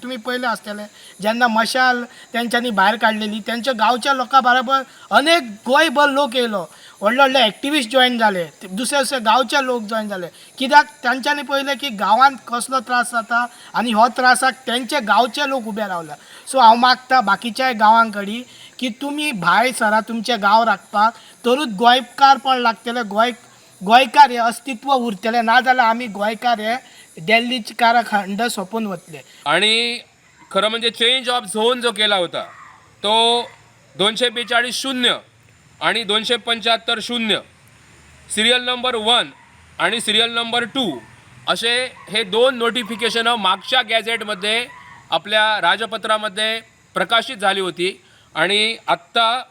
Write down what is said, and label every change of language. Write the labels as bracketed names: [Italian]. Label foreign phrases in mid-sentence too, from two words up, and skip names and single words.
[Konkani] तुमी पयलें आसतलें जेन्ना मशाल तेंच्यांनी भायर काडलेली तेंच्या गांवच्या लोकां बरोबर अनेक गोंयभर लोक येयलो, व्हडले व्हडले एक्टिविस्ट जॉयन जाले, दुसरे गांवचे लोक जॉयन जाले, कित्याक तांच्यांनी पळयलें की गांवांत कसलो त्रास जाता आनी हो त्रासाक तेंचे गांवचे लोक उबे रावल्या। सो हांव मागता बाकीच्या गांवां कडेन की तुमी भायर सरा तुमचे गांव राखपाक, तरूच गोंयकारपण लागतले, गोंयकार हे अस्तित्व उरतले, ना जाल्यार आमी गोंयकार हे दिल्लीचे काराखंड सोंपून वतले। [Marathi] आणि खरं म्हणजे [English] change of zone [Marathi] जो केला होता तो 242-0 आणि 275-0 [English] serial number [Marathi] 1 आणि [English] serial number [Marathi] 2 असे हे 2 नोटिफिकेशनं मागच्या गॅझेटमध्ये आपल्या राजपत्रामध्ये प्रकाशित झाली होती आणि आत्ता